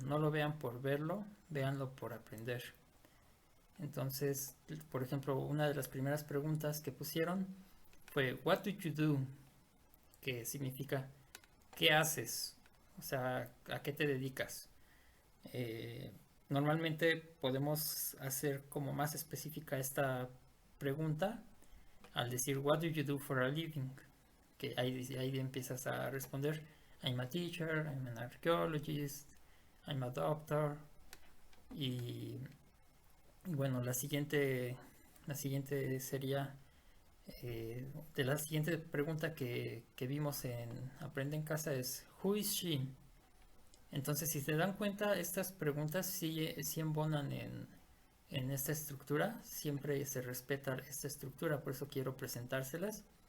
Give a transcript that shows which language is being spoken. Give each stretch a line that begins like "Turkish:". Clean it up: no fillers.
Spanish: No lo vean por verlo, véanlo por aprender. Entonces, por ejemplo, una de las primeras preguntas que pusieron fue
English: What do you do?
Spanish: Que significa ¿qué haces? O sea, ¿a qué te dedicas? Eh, Normalmente podemos hacer como más específica esta pregunta al decir
English: What do you do for a living?
Spanish: Que ahí empiezas a responder
English: I'm a teacher, I'm an archaeologist, I'm a doctor.
Spanish: Y bueno, la siguiente sería de la siguiente pregunta que vimos en Aprende en Casa es
English: Who is she?
Spanish: Entonces, si se dan cuenta, estas preguntas sí embonan en esta estructura, siempre se respeta esta estructura, por eso quiero presentárselas.